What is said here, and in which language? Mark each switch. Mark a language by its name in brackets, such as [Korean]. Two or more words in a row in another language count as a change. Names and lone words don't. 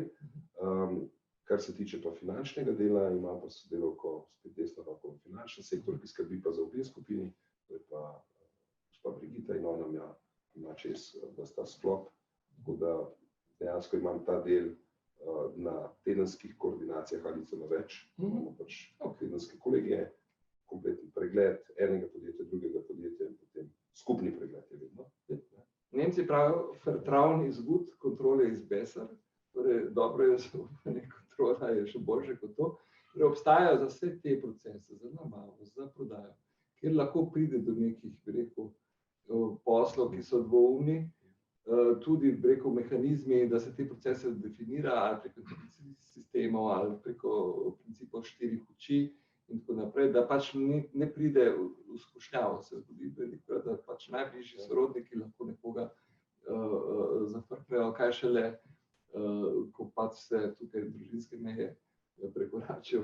[Slovenian] Kar se tiče pa finančnega dela, imam pa sodelavko spet desno roko v finančnem sektorju, ki skrbi pa za obe skupini, to je pa gospa Brigita in ona ima čez ta sklop, tako da dejansko imam ta del na tedenskih koordinacijah ali celo več. Imamo pač tedenske kolegije, kompletni pregled enega podjetja, drugega podjetja in potem skupni pregled je vedno. Nemci pravijo, [German] Vertrauen ist gut, Kontrolle ist besser. [Slovenian] Torej, dobro je zaupanje, kontrola je še boljše kot to. Torej, obstajajo za vse te procese, za nabavo, za prodajo, kjer lahko pride do nekih, bi rekel, poslov, ki so dvoumni, tudi, bi rekel, mehanizmi, da se te procese definira ali preko sistemov ali preko principov 4 oči in tako naprej, da pač ne pride v skušnjavo, se zgodi velikokrat, da pač najbližji sorodniki lahko nekoga zafrknejo, kaj šele, ko pač se tukaj družinske meje prekoračijo.